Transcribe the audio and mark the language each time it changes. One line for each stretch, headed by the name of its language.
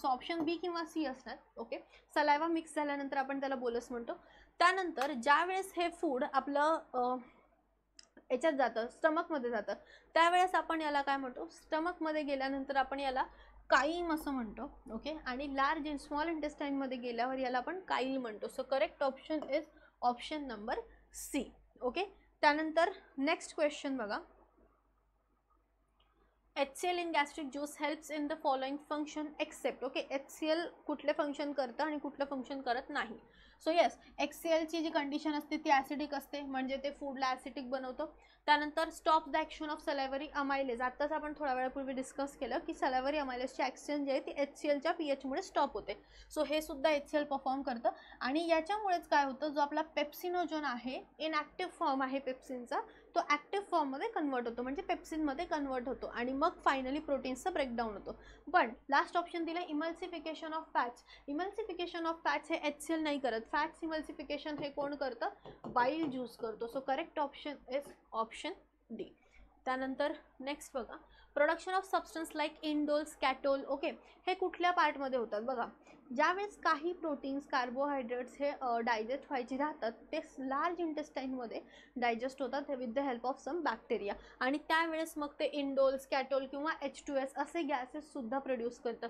Marathi: So option बी किंवा C असणार. Okay, saliva mix झाल्यानंतर आपण त्याला बोलस म्हणतो. त्यानंतर ज्यावेळेस हे फूड आपलं याच्यात जातं, स्टमकमध्ये जातं, त्यावेळेस आपण याला काय म्हणतो? स्टमकमध्ये गेल्यानंतर आपण याला काईम असं म्हणतो. ओके, आणि लार्ज स्मॉल इंटेस्टाईनमध्ये गेल्यावर याला आपण काईल म्हणतो.
English: So correct option is option number C.
Marathi: Okay, त्यानंतर नेक्स्ट क्वेश्चन बघा,
English: HCl in gastric juice helps in the following function except.
Marathi: Okay, HCl कुठले फंक्शन करतं आणि कुठलं फंक्शन करत नाही? सो येस, HClची जी कंडिशन असते ती ॲसिडिक असते, म्हणजे ते फूडला ॲसिडिक बनवतं. त्यानंतर
English: Stop the action of salivary amylase.
Marathi: आत्ताच आपण थोड्या वेळापूर्वी डिस्कस केलं की सलायवरी अमायलेजची ॲक्शन जी आहे ती HClच्या pHमुळे स्टॉप होते. सो हे सुद्धा HCl परफॉर्म करतं आणि याच्यामुळेच काय होतं, जो आपला पेप्सिनोजोन आहे, इनॲक्टिव्ह फॉर्म आहे पेप्सिनचा, तो ॲक्टिव्ह फॉर्ममध्ये कन्वर्ट होतो, म्हणजे पेप्सिनमध्ये कन्वर्ट होतो आणि मग फायनली प्रोटीन्सचं ब्रेकडाऊन होतो. पण लास्ट ऑप्शन दिलं emulsification of fats. Emulsification of fats हे HCl नाही करत. फॅट्स इमल्सिफिकेशन हे कोण करतं? बाईल ज्यूस करतो.
English: So correct option is option D.
Marathi: त्यानंतर नेक्स्ट बघा,
English: Production of substance like indoles, skatole.
Marathi: Okay, हे कुठल्या पार्टमध्ये होतात? बघा, ज्यावेळेस काही प्रोटीन्स कार्बोहायड्रेट्स हे डायजेस्ट व्हायचे राहतात ते लार्ज इंटेस्टाईनमध्ये डायजेस्ट होतात
English: with the help of some bacteria,
Marathi: आणि त्यावेळेस मग ते इंडोल्स, कॅटोल किंवा H2S असे गॅसेससुद्धा प्रोड्यूस करतात.